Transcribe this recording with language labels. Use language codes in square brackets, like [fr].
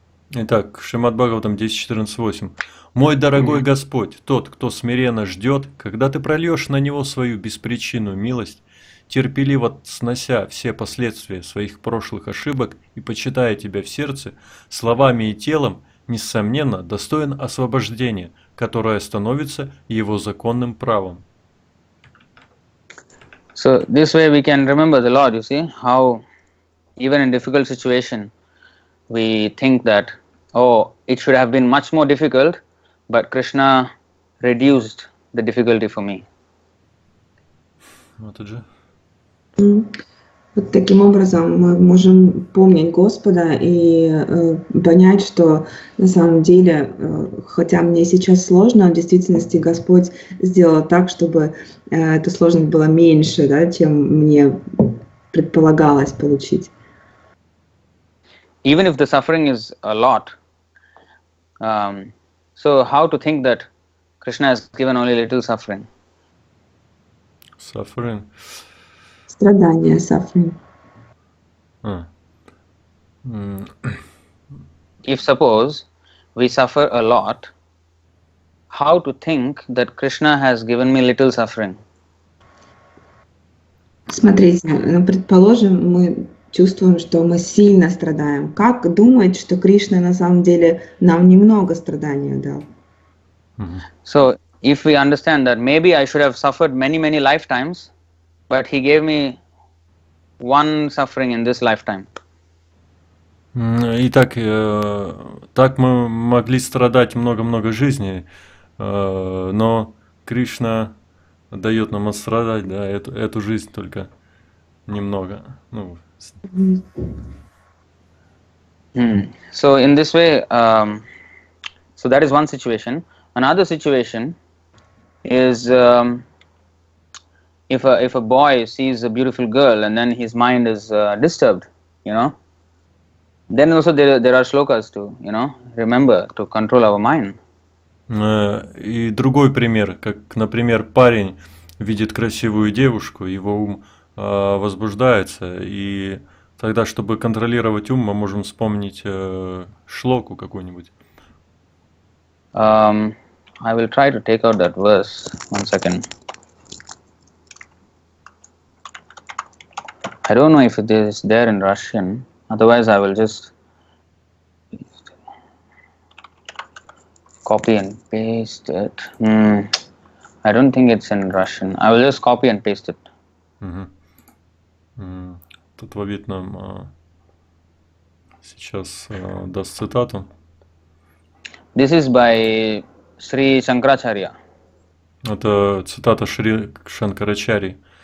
[ru] Итак, Шримад Бхагаватам 10.14.8. «Мой дорогой Господь, тот, кто смиренно ждет, когда ты прольешь на него свою беспричинную милость, терпеливо снося все последствия своих прошлых ошибок и почитая тебя в сердце, словами и телом, несомненно, достоин освобождения, которое становится его законным правом». [en] So this way we can remember the Lord, you see, how even in difficult situation we think that, oh, it should have been much more difficult, but Krishna reduced the difficulty for me. [ru] Матаджи. Вот таким образом мы можем помнить Господа и понять, что на самом деле, хотя мне сейчас сложно, в действительности Господь сделал так, чтобы эта сложность была меньше, да, чем мне предполагалось получить. [en] Even if the suffering is a lot, so how to think that Krishna has given only little suffering? Suffering. [ru] Страдания, suffering. [en] If suppose we suffer a lot, how to think that Krishna has given me little suffering? [ru] Смотрите, предположим, мы чувствуем, что мы сильно страдаем. Как думать, что Кришна на самом деле нам немного страданий дал? [en] So if we understand that maybe I should have suffered many, many lifetimes, but he gave me one suffering in this lifetime. [ru] И так мы могли страдать много-много жизней, но Кришна дает нам отстрадать, да, эту жизнь только немного. Ну. [en] So in this way, so that is one situation. Another situation is if a boy sees a beautiful girl and then his mind is disturbed, you know, then also there are shlokas to, you know, remember to control our mind. [ru] И другой пример, как, например, парень видит красивую девушку, его ум возбуждается, и тогда, чтобы контролировать ум, мы можем вспомнить шлоку какую-нибудь. [en] I will try to take out that verse. 1 second. I don't know if it is there in Russian. Otherwise, I will just copy and paste it. I don't think it's in Russian. I will just copy and paste it. [ru] Таттва-вит нам сейчас даст цитату. [en] This is by Sri Shankaracharya. [ru] Это цитата Шри Шанкарачари.